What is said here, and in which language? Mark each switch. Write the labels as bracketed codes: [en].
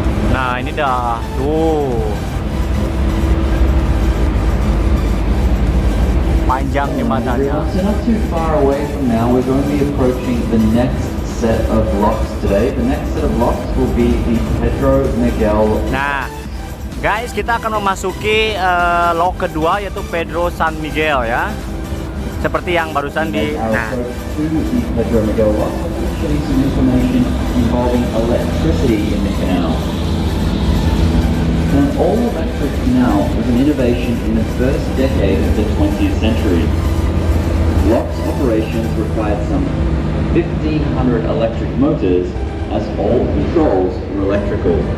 [id] Nah, ini dah tuh panjang jembatannya. [en] So not too far away from now, we're going to be approaching the next set of locks today. The next set of locks will be the Pedro Miguel. [id] Nah, guys, kita akan memasuki lock kedua, yaitu Pedro San Miguel ya. Seperti yang barusan di. Nah, [en] the Pedro Miguel lock will show you some information involving electricity in the canal. An all-electric canal was an innovation in the first decade of the 20th century. Lock's operations required some 1,500 electric motors, as all controls were electrical.